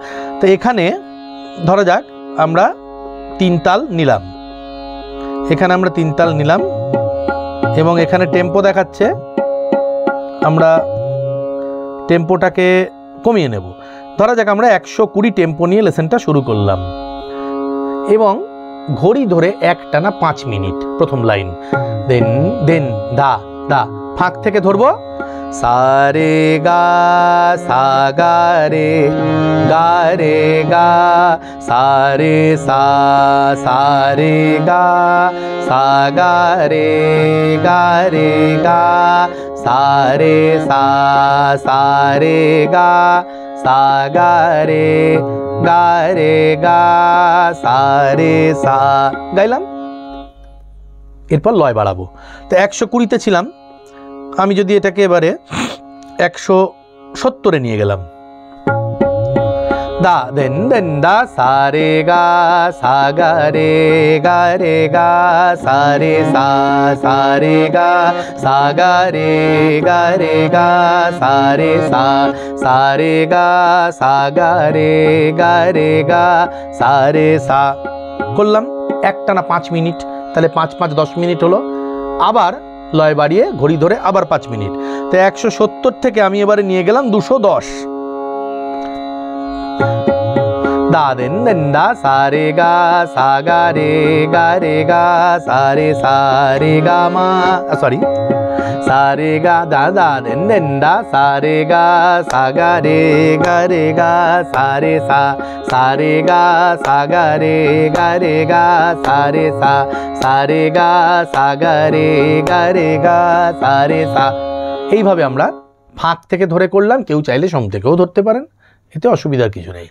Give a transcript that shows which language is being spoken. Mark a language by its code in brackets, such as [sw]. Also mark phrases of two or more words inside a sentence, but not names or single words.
[bn] তো এখানে ধরা যাক আমরা 3 তাল নিলাম, এখানে আমরা 3 তাল নিলাম এবং এখানে টেম্পো দেখাচ্ছে, আমরা টেম্পোটাকে কমিয়ে নেব। ধরা যাক আমরা 120 টেম্পো নিয়ে লেসনটা শুরু করলাম এবং ঘড়ি ধরে এক টানা 5 মিনিট প্রথম লাইন, দেন দা ফাঁক থেকে ধরবো, सा रे गा सा गा रे गा सा रे सा गा सा गा रे गा सा रे सा गा सा गा रे गा सा রে সা গাইলাম। এরপর লয় বাড়াবো। তো 120-তে ছিলাম, আমি যদি এটাকে এবারে 170-এ নিয়ে গেলাম, দা দেন দেন দা সা রে গা রে গা সা রে সা রে গা রে গা সা রে সা রে গা রে গা সা রে সা করলাম একটানা 5 মিনিট। তাহলে 5 5 10 মিনিট হলো। আবার লয় বাড়িয়ে ঘড়ি ধরে আবার 5 মিনিট। তো 170 থেকে আমি এবারে নিয়ে গেলাম 210। दा देन देन दा सा रे गा रे गा सा रे गा मा सॉरी सा रे गा दा दा देन देन दा सा रे गा रे गा सा रे गा रे गा सा रे गा सा রে সা। এইভাবে আমরা ফাঁক থেকে ধরে করলাম, কেউ চাইলে সম থেকেও ধরতে পারেন, এতে অসুবিধার কিছু নেই।